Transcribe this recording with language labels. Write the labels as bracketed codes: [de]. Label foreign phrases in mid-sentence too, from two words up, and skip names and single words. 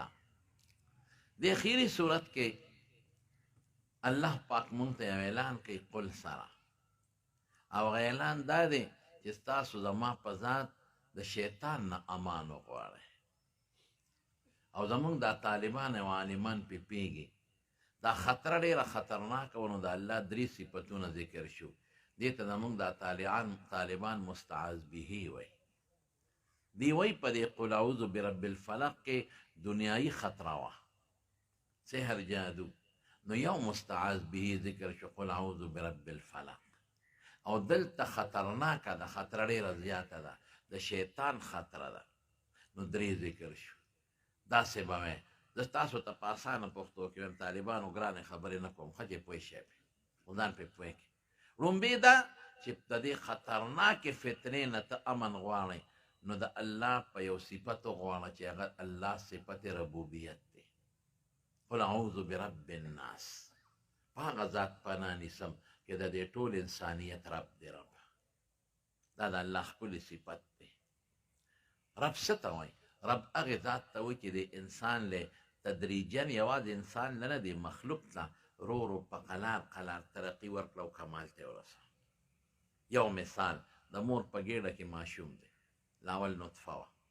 [ps] د اخیري صورت کې الله پاک مونږ ته یو اعلان کوي قل سره، او اعلان دا دی چې ستاسو زما په ذات د شیطان نه امان وغواړئ او زمونږ دا طالبان او عالمان پې پیږي دا خطره ډېره خطرناکه و. نو د الله 3 صفتونه ذکر شو، دې ته زمونږ دا طالبان مستعاذ به وایي. دی وای په دې [ar] قل اعوذ برب الفلق [ps] کې دنیایي خطره وه، سحر جادو، نو یو مستعاذ به ذکر شو [ar] قل اعوذ برب الفلق [ps] او دلته خطرناکه ده خطره ډېره زیاته ده د شیطان خطره ده نو درې ذکر شو داسې به مې زه تاسو ته په اسانه پښتو کې وایم طالبانو ګرانې خبرې نه کوم ښه چې پوه شئ پرې خو ځان پرې پوه کړي لومبې ده چې د دې خطرناکې فتنې نه ته امن غواړئ نو د الله په یو صفت وغواړه چې هغه الله صفت ربوبیت دی [ar] قل اعوذ برب الناس [ps] په هغه ذات پناه نیسم چې د دې ټول انسانیت رب دی رب دا د الله ښکلی صفت دی رب څه ته وایي رب هغې ذات ته وایي چې د انسان له تدریجا یوازې انسان نه دی مخلوق ته ورو ورو په قلار قلار ترقي ورکړه او کمال ته ورسوه یو مثال د مور په ګېډه کې ماشوم دی لاول نطفه وه